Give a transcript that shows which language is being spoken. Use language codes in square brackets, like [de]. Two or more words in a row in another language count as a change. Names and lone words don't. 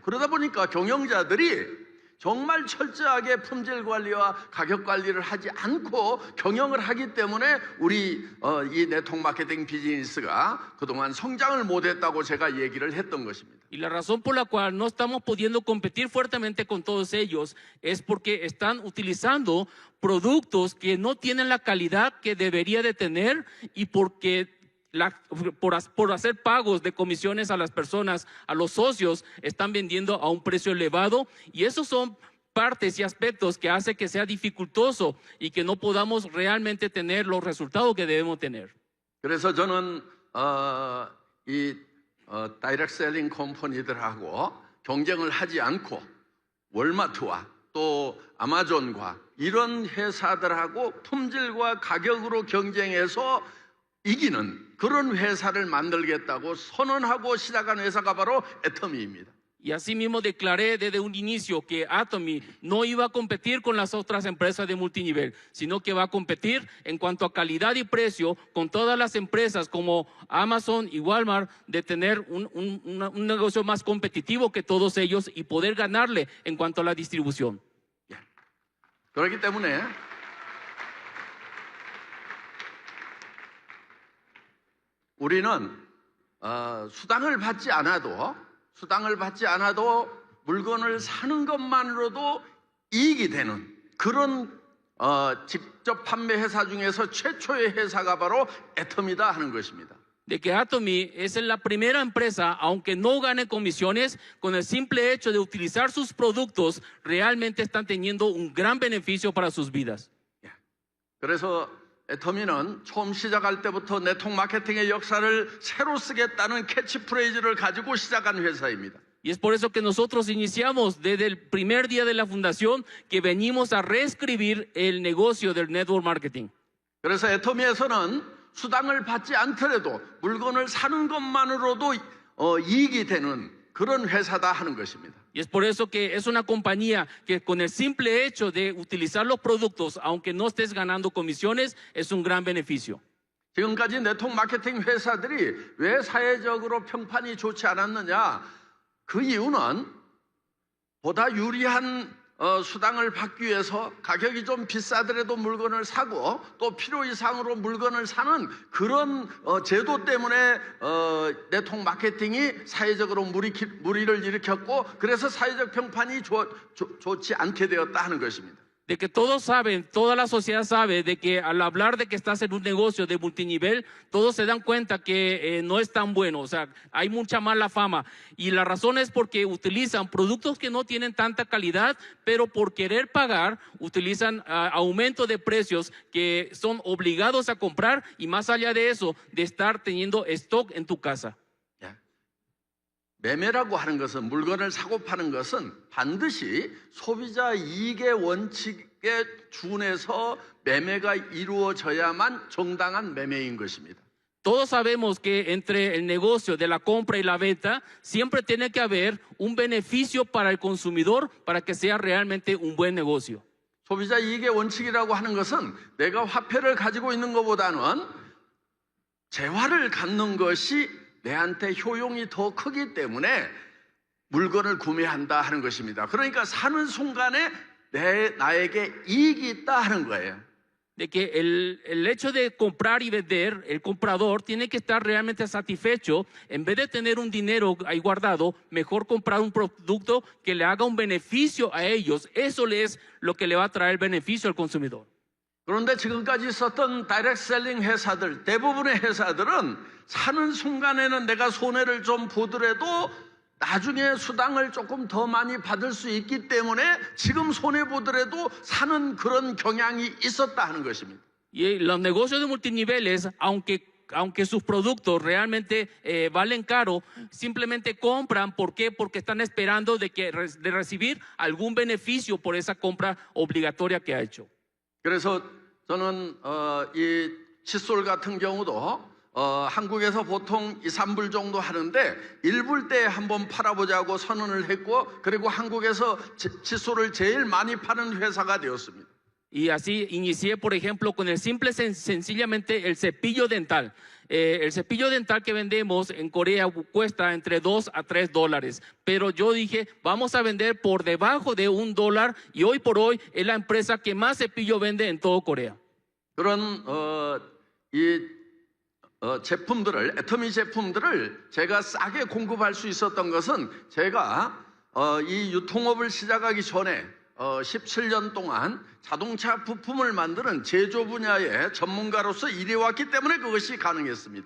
[ko] 그러다 보니까 경영자들이 정말 철저하게 품질 관리와 가격 관리를 하지 않고 경영을 하기 때문에 우리 이 네트워크 마케팅 비즈니스가 그동안 성장을 못했다고 제가 얘기를 했던 것입니다. [es] Y la razón por la cual no estamos pudiendo competir fuertemente con todos ellos es porque están utilizando productos que no tienen la calidad que debería de tener y porque por hacer pagos de comisiones a las personas, a los socios, están vendiendo a un precio elevado y esos son partes y aspectos que hace que sea dificultoso y que no podamos realmente tener los resultados que debemos tener. [ko] 그래서 저는 이 다이렉트 셀링 컴퍼니들하고 경쟁을 하지 않고 월마트와 또 아마존과 이런 회사들하고 품질과 가격으로 경쟁해서 이기는 그런 회사를 만들겠다고 선언하고 시작한 회사가 바로 애터미입니다. [es] Y así mismo declaré desde un inicio que Atomy no iba a competir con las otras empresas de multinivel, sino que va a competir en cuanto a calidad y precio con todas las empresas como Amazon y Walmart, de tener un negocio más competitivo que todos ellos y poder ganarle en cuanto a la distribución. [ko] 그렇기 때문에 우리는 수당을 받지 않아도 물건을 사는 것만으로도 이익이 되는 그런 직접 판매 회사 중에서 최초의 회사가 바로 애터미다 하는 것입니다. [es] De que Atomy es la primera empresa, aunque no gane comisiones, con el simple hecho de utilizar sus productos, realmente están teniendo un gran beneficio para sus vidas. [ko] 그래서 애터미는 처음 시작할 때부터 네트워크 마케팅의 역사를 새로 쓰겠다는 캐치프레이즈를 가지고 시작한 회사입니다. [es] Y es por eso que nosotros iniciamos desde el primer día de la fundación que venimos a reescribir el negocio del [en] network marketing. [ko] 그래서 애터미에서는 수당을 받지 않더라도 물건을 사는 것만으로도 이익이 되는 그런 회사다 하는 것입니다. [es] Y es por eso que es una compañía que con el simple hecho de utilizar los productos, aunque no estés ganando comisiones, es un gran beneficio. [ko] 지금까지 네트워크 마케팅 회사들이 왜 사회적으로 평판이 좋지 않았느냐? 그 이유는 보다 유리한 수당을 받기 위해서 가격이 좀 비싸더라도 물건을 사고 또 필요 이상으로 물건을 사는 그런 제도 때문에 네트워크 마케팅이 사회적으로 무리를 일으켰고 그래서 사회적 평판이 좋지 않게 되었다 하는 것입니다. [es] De que todos saben, toda la sociedad sabe de que al hablar de que estás en un negocio de multinivel, todos se dan cuenta que no es tan bueno, o sea, hay mucha mala fama. Y la razón es porque utilizan productos que no tienen tanta calidad, pero por querer pagar, utilizan aumento de precios que son obligados a comprar y más allá de eso, de estar teniendo stock en tu casa. [ko] 매매라고 하는 것은 물건을 사고 파는 것은 반드시 소비자 이익의 원칙에 준해서 매매가 이루어져야만 정당한 매매인 것입니다. [es] Todos sabemos que entre el negocio de la compra y la venta siempre tiene que haber un beneficio para el consumidor para que sea realmente un buen negocio. [ko] 소비자 이익의 원칙이라고 하는 것은 내가 화폐를 가지고 있는 것보다는 재화를 갖는 것이 내한테 효용이 더 크기 때문에 물건을 구매한다 하는 것입니다. 그러니까 사는 순간에 나에게 이익이 있다 하는 거예요. [es] de que el hecho de comprar y vender, el comprador tiene que estar realmente satisfecho. En vez de tener un dinero ahí guardado, mejor comprar un producto que le haga un beneficio a ellos. Eso es lo que le va a traer beneficio al consumidor. [ko] 그런데 지금까지 있었던 다이렉트 셀링 회사들, 대부분의 회사들은 사는 순간에는 내가 손해를 좀 보더라도 나중에 수당을 조금 더 많이 받을 수 있기 때문에 지금 손해보더라도 사는 그런 경향이 있었다 하는 것입니다. [es] Y los negocios de multiniveles, aunque sus productos realmente valen caro, simplemente compran. ¿Por qué? Porque están esperando de recibir algún beneficio por esa compra obligatoria que ha hecho. [ko] 그래서 저는 이 칫솔 같은 경우도 한국에서 보통 2, 3불 정도 하는데 1불 때 한번 팔아보자고 선언을 했고 그리고 한국에서 칫솔을 제일 많이 파는 회사가 되었습니다. [es] Y así inicié, por ejemplo, con el sencillamente el cepillo dental. El cepillo dental que vendemos en Corea cuesta entre $2 a $3. Pero yo dije, vamos a vender por debajo de $1 y hoy por hoy es la empresa que más cepillo vende en todo Corea. [ko] 그런 제품들을, 애터미 제품들을 제가 싸게 공급할 수 있었던 것은 제가 이 유통업을 시작하기 전에 17년 동안 자동차 부품을 만드는 제조 분야의 전문가로서 일해왔기 때문에 그것이 가능했습니다.